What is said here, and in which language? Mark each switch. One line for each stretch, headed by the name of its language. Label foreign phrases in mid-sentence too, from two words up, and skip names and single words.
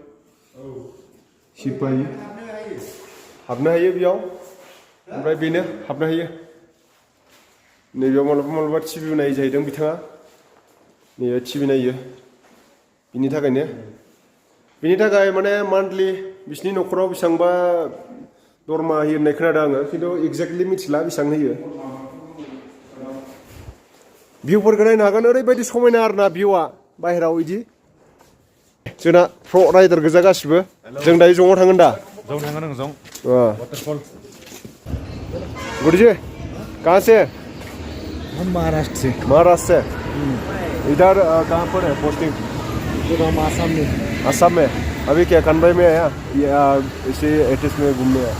Bodo: सिपाहि हाबनो हायो बेयाव ओमफ्राय बेनो हाबनो हायो नैबेयाव मालाबा मालाबा टिभि नायो जाहैदों बिथाङा नैबे टिभि नायो बिनि थाखाय माने मान्थलि बिसिनि न'खराव बेसेबांबा दरमा होयो होननाय खोनादों आङो खिन्थु एक्जेक्टलि मिथिला बेसेबां होयो भिउफोरखौ नायनो हागोन ओरैबायदि समायना आरोना भिउआ बाहेराव इदि जोंना प्र राइडार गोजा गासिबो जों दायो जंआव थांगोन दा जं थांगोन आं जं वाटरफॉल
Hindi: गुरुजी कहाँ से हम महाराष्ट्र से इधर कहाँ पर है पोस्टिंग हम आसाम में असम में अभी क्या कन्वे में आया या इसी एटिस में घूमने आया?